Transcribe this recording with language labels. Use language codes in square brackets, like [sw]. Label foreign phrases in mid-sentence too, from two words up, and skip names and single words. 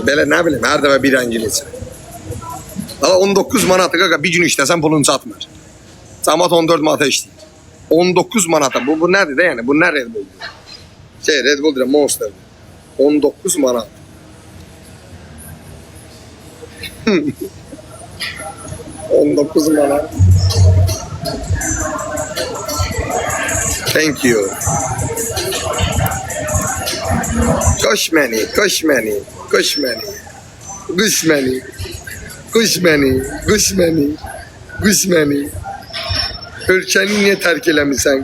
[az] Belə nə bilim, hər dəfə bir rəngin içir. Allah 19 manatı qaqa bir gün işləsən pulun çatmır. Cəmat 14 manata işləyir. 19 manata, bu nədir də yəni? Bu nə Red Bull'dur? Red Bull deyirəm, Monster'dır. 19 manat. 19 manat. [en] Thank you. [tr] Koş beni, koş beni, koş beni. Kuş beni. Kuş beni, kuş beni. Kuş beni. [az] Ölkəni niyə tərk eləmirsən?